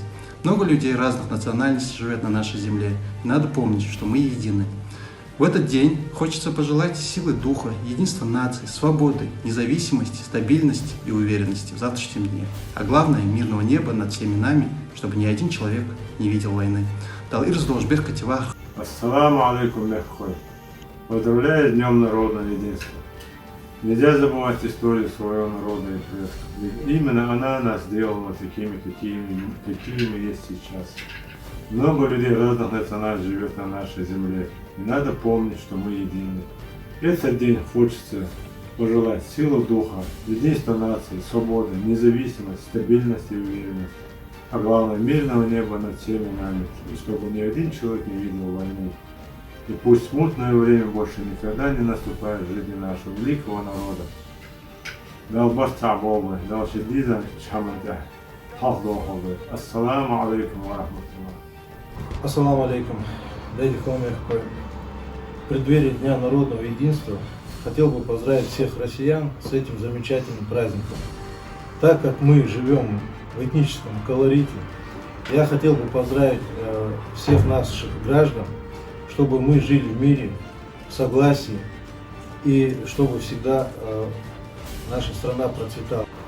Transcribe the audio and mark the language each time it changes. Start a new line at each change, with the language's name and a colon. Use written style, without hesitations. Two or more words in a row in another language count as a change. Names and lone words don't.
Russian: Много людей разных национальностей живет на нашей земле, и надо помнить, что мы едины. В этот день хочется пожелать силы духа, единства наций, свободы, независимости, стабильности и уверенности в завтрашнем дне. А главное, мирного неба над всеми нами, чтобы ни один человек не видел войны.
Arabic: السلام عليكم, Меххой.
Russian: Поздравляю с Днем народного единства. Нельзя забывать историю своего народа и предков. Ведь именно она нас сделала такими, какими мы есть сейчас. Много людей разных национальностей живет на нашей земле. И надо помнить, что мы едины. Этот день хочется пожелать силу духа, единства нации, свободы, независимости, стабильности и уверенности. А главное, мирного неба над всеми нами, и чтобы ни один человек не видел войны. И пусть смутное время больше никогда не наступает в жизни нашего великого народа.
Arabic: السلام عليكم ورحمة الله. السلام عليكم. Дэдди Халмехкой.
Russian: В преддверии Дня народного единства хотел бы поздравить всех россиян с этим замечательным праздником. Так как мы живем в этническом колорите, я хотел бы поздравить всех наших граждан, чтобы мы жили в мире, в согласии, и чтобы всегда наша страна процветала.